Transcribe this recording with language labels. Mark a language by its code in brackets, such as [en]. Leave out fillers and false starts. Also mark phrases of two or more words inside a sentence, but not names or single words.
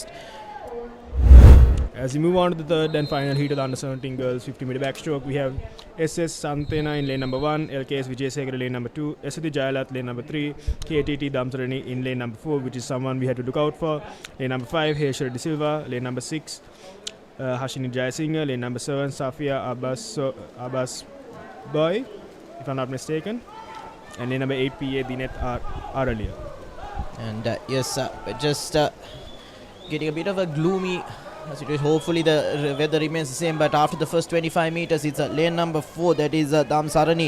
[en] As we move on to the third and final heat of the under 17 girls 50-meter backstroke, we have SS Santena in lane number 1, LKS Vijay in lane number 2, SAT Jayalat lane number 3, KTT Damsarani in lane number 4, which is someone we had to look out for. Lane number 5, Heshwari De Silva. Lane number 6, Hashini Jayasinghe. Lane number 7, Safia Abbas Boy, if I'm not mistaken. And lane number 8, PA Dinet Aralia. And yes, just getting a bit of a gloomy situation. Hopefully the weather remains the same, but after the first 25 meters, it's lane number 4, that is Damsarani.